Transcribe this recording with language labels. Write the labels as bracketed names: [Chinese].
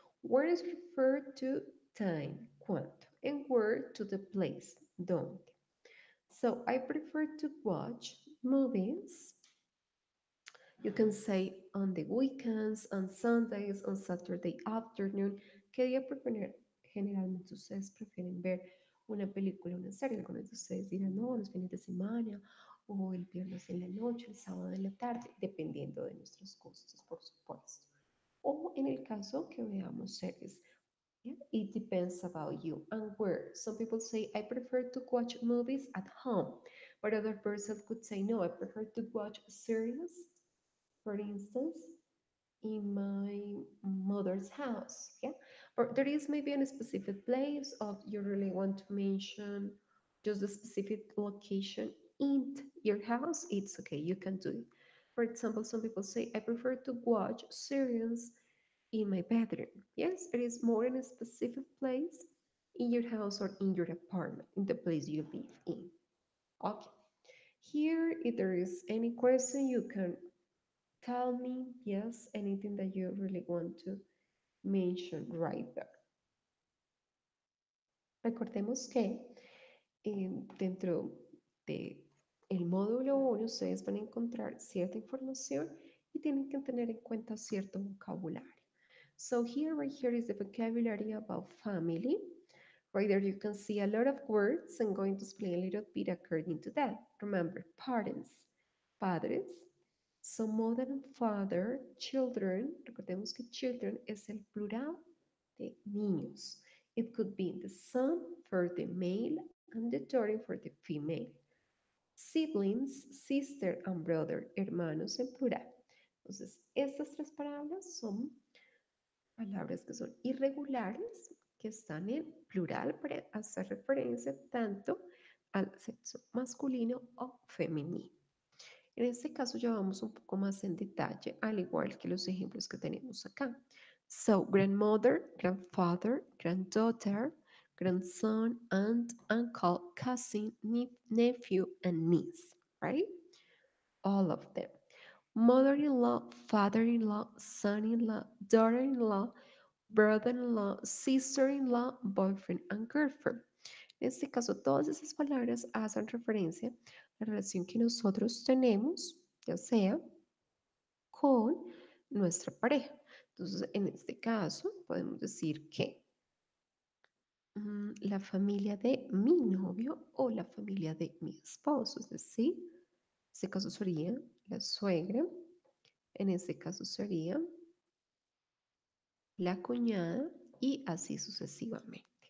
[English] Where is referred to time, cuánto, and where to the place, dónde. So I prefer to watch movies. You can say on the weekends, on Sundays, on Saturday afternoon. [Spanish] ¿Qué día generalmente ustedes prefieren ver una película, una serie? Algunos de ustedes dirán, no, los fines de semana, o el viernes en la noche, el sábado en la tarde, dependiendo de nuestros gustos, por supuesto. O en el caso que veamos series. [English] Yeah, it depends about you and where. Some people say, I prefer to watch movies at home, but other person could say, no, I prefer to watch series, for instance, in my mother's house. Yeah, or there is maybe a specific place of you really want to mention just a specific location in your house. It's okay, you can do it. For example, some people say, I prefer to watch series in my bedroom. Yes, it is more in a specific place in your house or in your apartment, in the place you live in. Okay. Here, if there is any question, you can tell me, yes, anything that you really want to mention right there. [Spanish] Recordemos que dentro de el módulo 1 ustedes van a encontrar cierta información y tienen que tener en cuenta cierto vocabulario. [English] So here, right here is the vocabulary about family. Right there, you can see a lot of words. I'm going to explain a little bit according to that. Remember, parents, padres. So mother and father, children. [Spanish] Recordemos que children es el plural de niños. [English] It could be the son for the male and the daughter for the female. Siblings, sister and brother, [Spanish] hermanos en plural. Entonces, estas tres palabras son palabras que son irregulares, que están en plural para hacer referencia tanto al sexo masculino o femenino. En este caso ya vamos un poco más en detalle, al igual que los ejemplos que tenemos acá. [English] So, grandmother, grandfather, granddaughter, grandson, aunt, uncle, cousin, nephew, and niece, right? All of them. Mother-in-law, father-in-law, son-in-law, daughter-in-law, brother-in-law, sister-in-law, boyfriend, and girlfriend. [Spanish] En este caso, todas esas palabras hacen referencia a la relación que nosotros tenemos, ya sea con nuestra pareja. Entonces, en este caso, podemos decir que la familia de mi novio o la familia de mi esposo, es decir, en este caso sería la suegra, en este caso sería la cuñada y así sucesivamente.